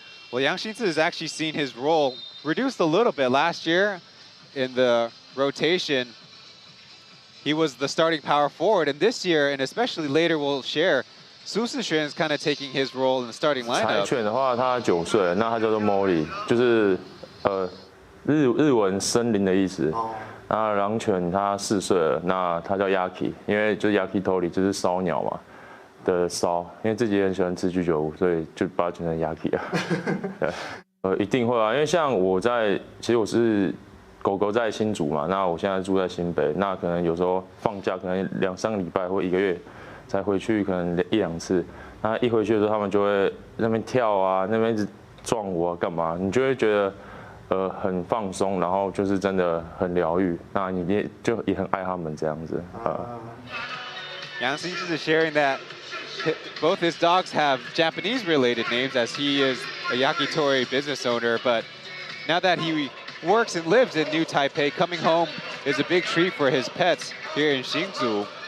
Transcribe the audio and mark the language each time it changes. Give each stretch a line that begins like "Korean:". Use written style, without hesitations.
English: well, Yang Xingzi has actually seen his role reduced a little bit. Last year in the rotation, he was the starting power forward, and this year, and especially later, we'll share, Su Sixuan is kind of taking his role in the starting
Chinese: 柴
English: lineup.
Chinese: 犬的话，它9岁了，那它叫做 Molly， 就是日文森林的意思。那狼犬它4岁了，那它叫 Yaki， 因为就是 Yakitori 就是烧鸟嘛的烧，因为自己也很喜欢吃居酒屋，所以就把它取成 Yaki 啊。对，一定会啊，因为像我其实我是狗狗在新竹嘛，那我现在住在新北，那可能有时候放假可能2-3个礼拜或1个月才回去，可能1-2次。那一回去的时候，他们就会那边跳啊，那边一直撞我啊，干嘛？你就会觉得很放松，然后就是真的很疗愈。那你也很爱他们这样子。
English: Yang Xingzi is sharing that both his dogs have Japanese-related names, as he is a yakitori business owner, but now that he works and lives in New Taipei, coming home is a big treat for his pets here in Hsinchu.